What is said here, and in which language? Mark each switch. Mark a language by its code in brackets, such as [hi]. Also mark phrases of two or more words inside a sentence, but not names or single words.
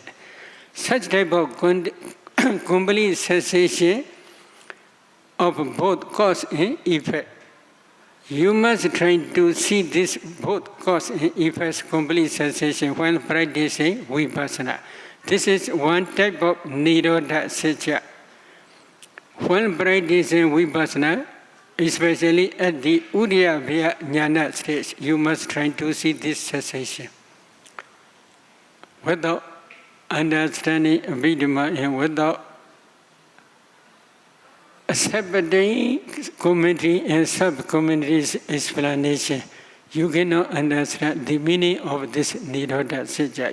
[en] Such type of complete cessation of both cause and effect. You must try to see this both cause and effect complete cessation when practicing vipassana. This is one type of [pi] nirodha satya. [en] When practicing vipassana, especially at the [pi] Udayabhya Jnana [en] stage, you must try to see this cessation. Without understanding Abhidhamma and without accepting commentary and sub-commentary's explanation, you cannot understand the meaning of this [pi] Nirodha Satya.